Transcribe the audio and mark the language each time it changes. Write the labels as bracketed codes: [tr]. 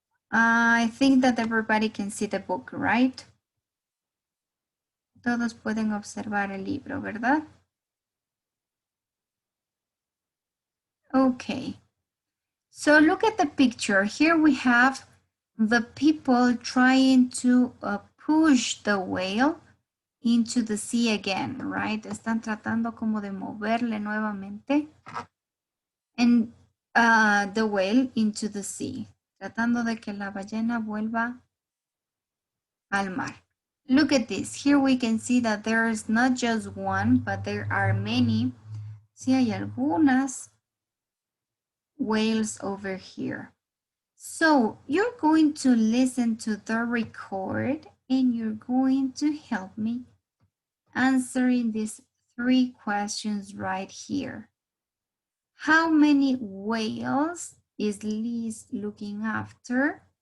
[en] I think that everybody can see the book, right? [es] Todos pueden observar el libro, ¿verdad? [en] Okay. So look at the picture. Here we have the people trying to push the whale into the sea again, right? [es] Están tratando como de moverle nuevamente. [en] And the whale into the sea. [es] Tratando de que la ballena vuelva al mar. [en] Look at this. Here we can see that there is not just one, but there are many. [es] Sí, hay algunas [en] whales over here. So you're going to listen to the record and you're going to help me answering these 3 questions right here. How many whales is Liz looking after?